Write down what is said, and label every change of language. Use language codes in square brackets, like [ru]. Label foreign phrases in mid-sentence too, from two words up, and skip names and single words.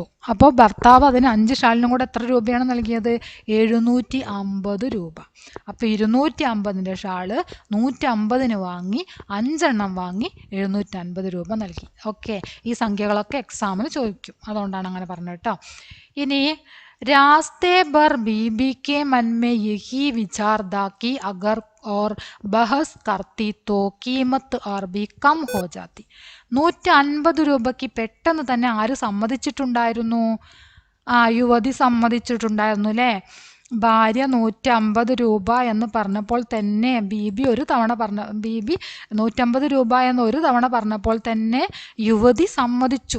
[ml] അപ്പോൾ ഭർത്താവ് അതിന് 5 ഷാളിനും കൂടെ എത്ര രൂപയാണ് നൽകിയത്? 750 രൂപ. അപ്പോൾ 250ൻ്റെ ഷാള് 150ന് വാങ്ങി, 5 എണ്ണം വാങ്ങി 750 രൂപ നൽകി. ഓക്കെ. ഈ സംഖ്യകളൊക്കെ എക്സാമിന് ചോദിക്കും, അതുകൊണ്ടാണ് അങ്ങനെ പറഞ്ഞത് കേട്ടോ. [hi] ഇനി रास्ते भर बीबी के मन में यही विचार था कि अगर और बहस करती तो कीमत और भी कम हो जाती. [ml] 150 രൂപയ്ക്ക് പെട്ടെന്ന് തന്നെ ആര് സമ്മതിച്ചിട്ടുണ്ടായിരുന്നു? യുവതി സമ്മതിച്ചിട്ടുണ്ടായിരുന്നു അല്ലേ? ഭാര്യ 150 രൂപ എന്ന് പറഞ്ഞപ്പോൾ തന്നെ ബീബി 150 രൂപ എന്ന് ഒരു തവണ പറഞ്ഞപ്പോൾ തന്നെ യുവതി സമ്മതിച്ചു.